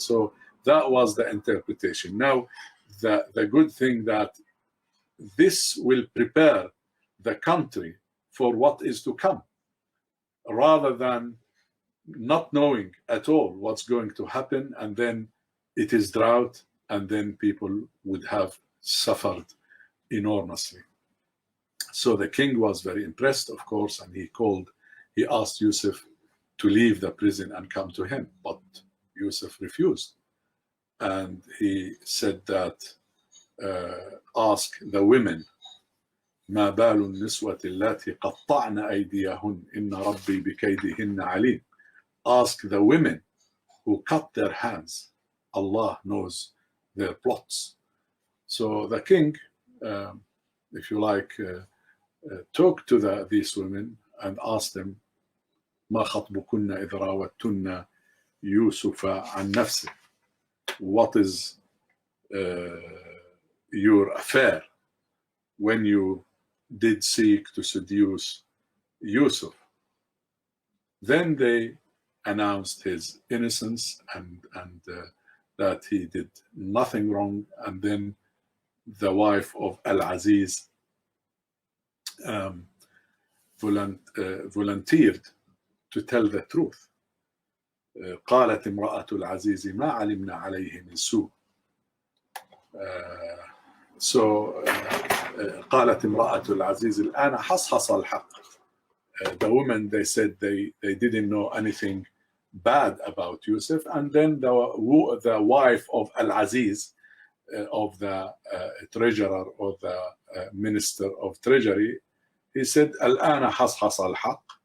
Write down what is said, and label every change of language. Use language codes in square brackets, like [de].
[en] So that was the interpretation. Now, the good thing that this will prepare the country for what is to come, rather than not knowing at all what's going to happen, and then it is drought, and then people would have suffered enormously. So the king was very impressed, of course, and he asked Yusuf to leave the prison and come to him, but Yusuf refused. [ar] And he said that, ask the women, ما بال النسوة اللاتي قطعن أيديهن إن ربي بكيدهن عليم. [en] Ask the women who cut their hands. Allah knows their plots. So the king, if you like, talked to these women and asked them, ما خطبكن إذ راوتن يوسف عن نفسه. What is your affair when you did seek to seduce Yusuf? Then they announced his innocence and that he did nothing wrong, and then the wife of Al-Aziz volunteered to tell the truth. [ar] قالت امرأة العزيز ما علمنا عليه من سوء. So قالت امرأة العزيز الآن حصحص الحق. [en] The women, they said they didn't know anything bad about Yusuf, and then the wife of Al-Aziz, of the treasurer or the minister of treasury, he said, الآن حصحص الحق.